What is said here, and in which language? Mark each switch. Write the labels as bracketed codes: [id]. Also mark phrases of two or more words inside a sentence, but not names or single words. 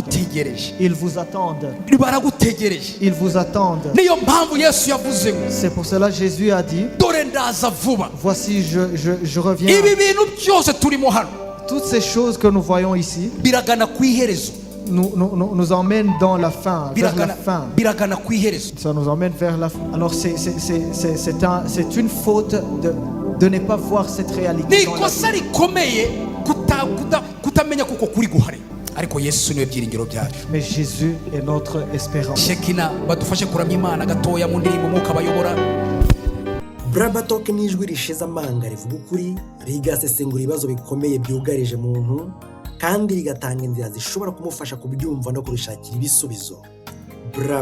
[fr] Ils vous attendent. Ils vous attendent. C'est pour cela que Jésus a dit, voici je reviens. Toutes ces choses que nous voyons ici nous emmène dans la fin, vers la [rw] biragana [fr] fin. [rw] biragana ku iherezo. [fr] Ça nous emmène vers la fin. Alors c'est une faute de ne pas voir cette réalité [rw] Ni [fr] dans la vie. [rw] ikosa rikomeye kutamenya kuko kuri guhari, ariko Yesu niwe byiringiro byacu. [fr] Mais Jésus est notre espérance. [rw] Shekina badufashe kuramya Imana gatoya mu ndirimbo Mwuka bayobora. Brabatalk ni ijwi rishize amanga rivuga ukuri, rigasesengura ibibazo bikomeye byugarije muntu kandi rigatanga inzira zishobora kumufasha kubyumva no kurishakira ibisubizo.